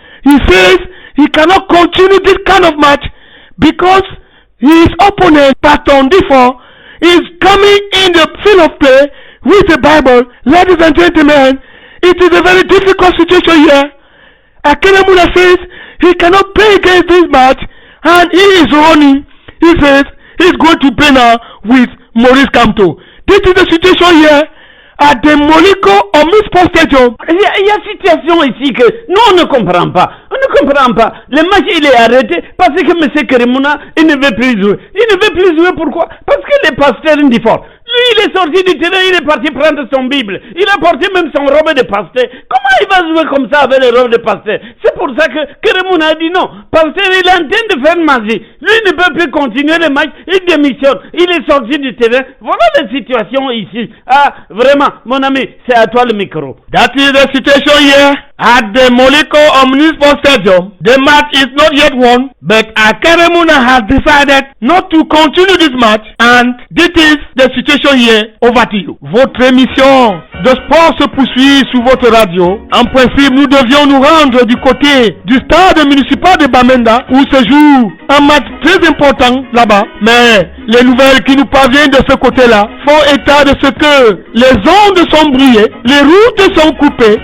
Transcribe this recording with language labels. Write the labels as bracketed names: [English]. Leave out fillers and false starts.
[English] He says he cannot continue this kind of match because his opponent, Pastor Ndifo, is coming in the field of play with the Bible. Ladies and gentlemen, it is a very difficult situation here. Kelemuna says he cannot play against this match, and he is running. He says he's going to play now with Maurice Kamto. This is the situation here à des Moliko Sport Stadium. [French] Il y a une situation ici que nous on ne comprend pas. On ne comprend pas. Le match il est arrêté parce que M. Kelemuna il ne veut plus jouer. Il ne veut plus jouer pourquoi? Parce que le pasteur Ndifo, lui il est sorti du terrain, il est parti prendre son Bible. Il a porté même son robe de pasteur. Comment il va jouer comme ça avec les robes de pasteur? C'est pour ça que Kelemuna a dit non. Pasteur il est en train de faire magie. Lui il ne peut plus continuer le match. Il démissionne. Il est sorti du terrain. Voilà la situation ici. Ah vraiment. Mon ami, c'est à toi le micro. [English] That is the situation here at the Moliko Sport Stadium. The match is not yet won, but Kelemuna has decided not to continue this match, and this is the situation here. Over to you. [French] Votre émission de sport se poursuit sur votre radio. En principe, nous devions nous rendre du côté du stade municipal de Bamenda où se joue un match très important là-bas, mais les nouvelles qui nous parviennent de ce côté-là font état de ce que les ondes sont brouillées, les routes sont coupées.